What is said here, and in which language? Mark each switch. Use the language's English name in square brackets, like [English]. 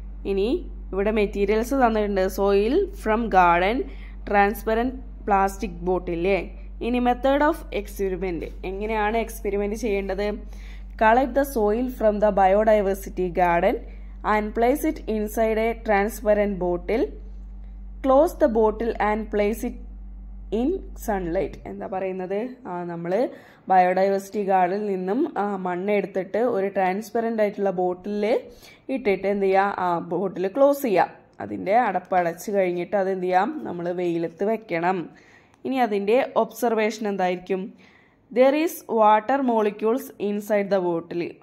[Malayalam] ഇനി ഇവിടെ മെറ്റീരിയൽസ് തന്നിട്ടുണ്ട്. [English] soil from garden, [Malayalam] transparent plastic ബോട്ടില്ലേ? ഇനി [English] Method of experiment. [Malayalam] എങ്ങനെയാണ് എക്സ്പെരിമെൻറ്റ് ചെയ്യേണ്ടത്? [English] Collect the soil from the biodiversity garden and place it inside a transparent bottle. Close the bottle and place it in sunlight. [Malayalam] എന്താ പറയുന്നത്? നമ്മൾ biodiversity ഗാർഡനിൽ നിന്നും മണ്ണ് എടുത്തിട്ട് ഒരു ട്രാൻസ്പെറൻ്റ് ആയിട്ടുള്ള ബോട്ടിലിൽ ഇട്ടിട്ട് എന്ത് ചെയ്യുക? ബോട്ടിൽ ക്ലോസ് ചെയ്യുക. അതിൻ്റെ അടപ്പ് അടച്ച് കഴിഞ്ഞിട്ട് അത് എന്ത് ചെയ്യാം? നമ്മൾ വെയിലത്ത് വെക്കണം. ഇനി അതിൻ്റെ ഒബ്സർവേഷൻ എന്തായിരിക്കും? [English] There is water molecules inside the bottle.